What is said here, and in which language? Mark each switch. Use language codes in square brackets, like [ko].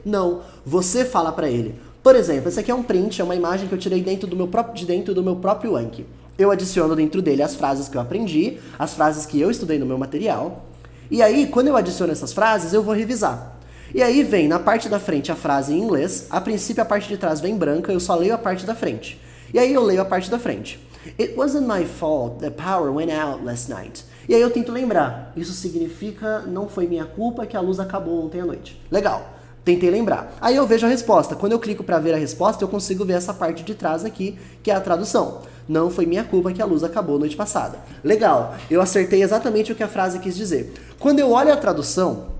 [pt] Não, você fala para ele. Por exemplo, esse aqui é um print, é uma imagem que eu tirei dentro do meu próprio Anki. Eu adiciono dentro dele as frases que eu aprendi, as frases que eu estudei no meu material. E aí, quando eu adiciono essas frases, eu vou revisar. E aí vem na parte da frente a frase em inglês, a princípio a parte de trás vem branca, eu só leio a parte da frente. E aí eu leio a parte da frente. [en] It wasn't my fault, the power went out last night. [pt] E aí eu tento lembrar, isso significa não foi minha culpa que a luz acabou ontem à noite. Legal, tentei lembrar. Aí eu vejo a resposta, quando eu clico para ver a resposta eu consigo ver essa parte de trás aqui, que é a tradução. Não foi minha culpa que a luz acabou noite passada. Legal, eu acertei exatamente o que a frase quis dizer. Quando eu olho a tradução,